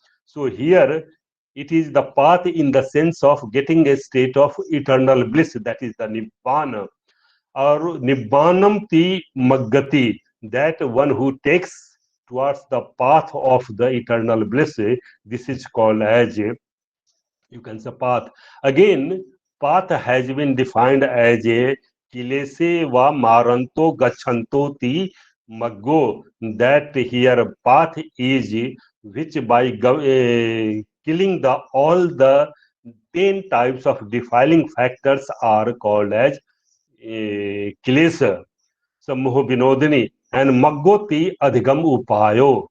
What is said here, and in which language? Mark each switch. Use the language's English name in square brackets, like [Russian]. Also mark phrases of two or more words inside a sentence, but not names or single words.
[English] So here it is the path in the sense of getting a state of eternal bliss, that is the Nibbana, or [Pali] Nibbanam ti Maggati, [English] that one who takes towards the path of the eternal bliss. This is called as, you can say, path. Again, path has been defined as a [Pali] kilese va maranto gachanto ti maggo, [English] that here path is which by killing the all the 10 types of defiling factors are called as kilesa, Sammoh Vinodini, and [Pali] Maggoti Adhigam Upayo.